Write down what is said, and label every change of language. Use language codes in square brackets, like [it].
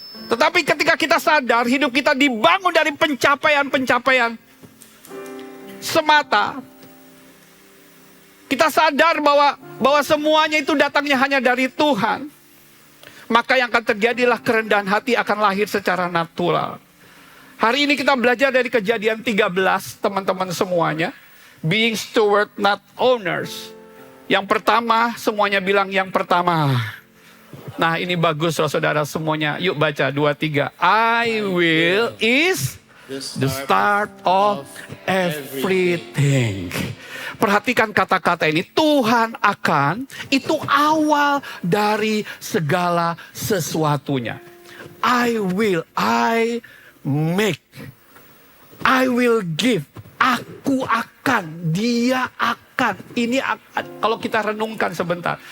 [id] Tetapi ketika kita sadar hidup kita dibangun dari pencapaian-pencapaian semata, kita sadar bahwa semuanya itu datangnya hanya dari Tuhan, maka yang akan terjadilah kerendahan hati akan lahir secara natural. Hari ini kita belajar dari Kejadian 13, teman-teman semuanya. [en] Being steward, not owners. [id] Yang pertama, semuanya bilang yang pertama. Nah, ini bagus saudara semuanya. Yuk baca 2-3. [en] I will is the start of everything. [id] Perhatikan kata-kata ini. Tuhan akan, itu awal dari segala sesuatunya. [en] I will, I make, I will give. [id] Aku akan, dia akan. Ini kalau kita renungkan sebentar.